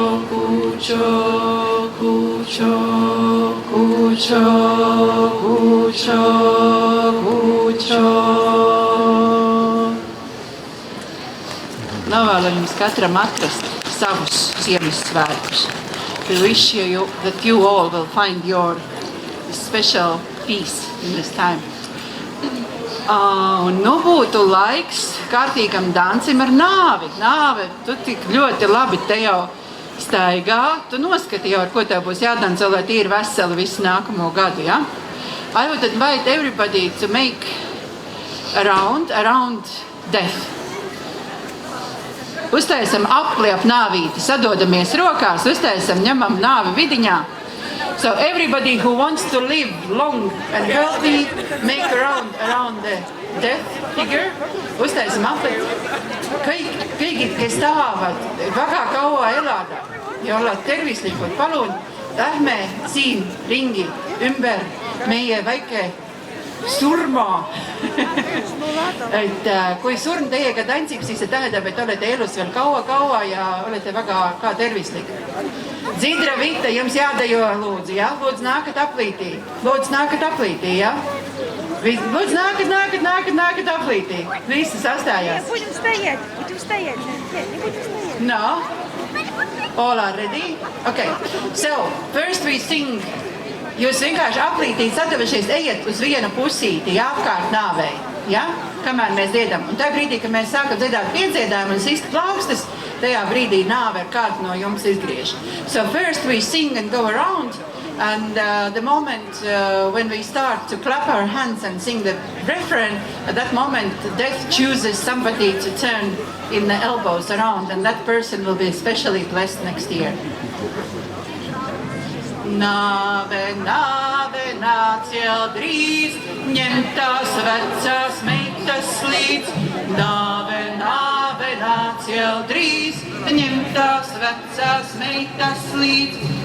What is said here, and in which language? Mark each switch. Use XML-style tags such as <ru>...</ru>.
<lv>Kucho, kucho, kucho, kucho, kucho. Novēlam jums katram atrast savus Ziemassvētkus.</lv> <en>We wish you that you all will find your special peace in this time.</en> <lv>Un nu būtu laiks kārtīgam dancim ar nāvi. Nāve, tu tik ļoti labi te jau staigā. Tu noskati jau, ar ko tev būs jādanco, lai tīri veseli visu nākamo gadu, ja?</lv> <en>I would invite everybody to make around death.</en> <lv>Uztaisam apli ap nāvīti, sadodamies rokās, uztaisam, ņemam nāvi vidiņā.</lv> <en>So everybody who wants to live long and healthy, make around the death figure.</en> <lv>Uztaisam apli.</lv> <et>Kõigid, kes tahavad väga kaua elada ja olla tervislikud, palun lähme siin ringi ümber meie väike surma. Et kui surm teiega tantsib, siis see tähendab, et olete elus veel kaua ja olete väga ka tervislik.</et> <lv>Dzidra Vita, jums jādejo, lūdzu, ja? Lūdzu, nākat aplītī. Lūdzu, nākat aplītī, ja? Lūdzu, nākat aplītī. Visi sastājās.</lv> <ru>Будем стоять. Не будем стоять.</ru> <en>No? All are ready? Okay. So, first we sing.</en> <lv>Jūs vienkārši aplītīt sadavušies, ejiet uz vienu pusīti, ja, apkārt nāvei, ja, kamēr mēs dziedam. Un tajā brīdī, kad mēs sākam dziedāt piedziedājumu un sist plaukstas, tajā brīdī nāve ar kādu no jums izgriež.</lv> <en>So first we sing and go around, and the moment when we start to clap our hands and sing the refrain, at that moment death chooses somebody to turn in the elbows around, and that person will be especially blessed next year.</en> <lv>Nāve, nāve, nāc jau drīz, ņem tās vecās meitas līdz. Nāve, nāve, nāc jau drīz, ņem tās vecās meitas līdz.</lv>